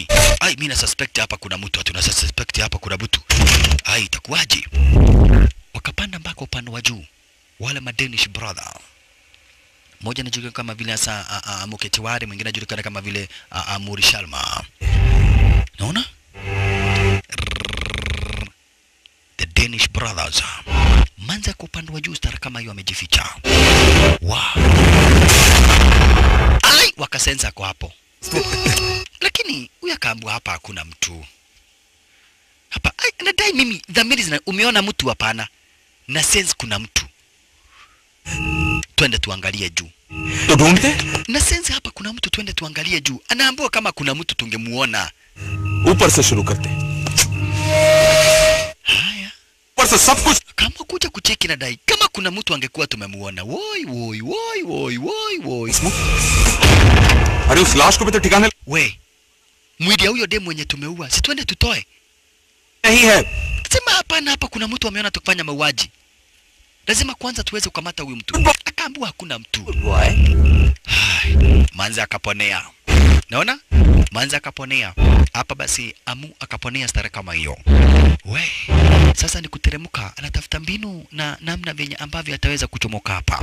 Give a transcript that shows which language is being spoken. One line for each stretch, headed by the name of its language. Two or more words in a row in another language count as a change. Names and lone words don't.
Swahili: Mimi na suspect hapa kuna mtu. Tuna suspect hapa kuna mtu. Itakuwaje? Wakapanda mpaka upande wa juu. Wale Danish brother. Mmoja anajulikana kama vile asa Muketiwari, mwingine anajulikana kama vile Muri Sharma. Naona? The Danish brothers. Manza kwa upande wa juu stara kama hiyo amejificha. Wakasensa kwa hapo. Lakini huyu akaambua hapa hakuna mtu. Hapa nadai mimi dhamiri umeona mtu hapana. Na sense kuna mtu. Twende tuangalie juu. Na sense hapa kuna mtu, twende tuangalie juu. Anaambiwa kama kuna mtu tungemuona.
Hindi: ऊपर से शुरू करते.
Swahili: Haya.
Hindi: ऊपर से सब कुछ.
Swahili: Kama kuja kucheki nadai kama kuna mtu angekuwa tumemuona. Woi.
Hindi: अरे उस लाश को भी तो ठिकाने.
Swahili: We. Mwili ya huyo demu mwenye tumeua. Si twende tutoe.
Hindi: नहीं है.
Swahili: Sema hapana, hapa kuna mtu ameona tukifanya mauaji. Lazima kwanza tuweze kukamata huyu mtu. Akaambiwa hakuna mtu. Manzi akaponea. Naona? Manzi akaponea. Hapa basi Amu akaponea stara kama hiyo. Sasa ni kuteremka, anatafuta mbinu na namna venye ambavyo ataweza kuchomoka hapa.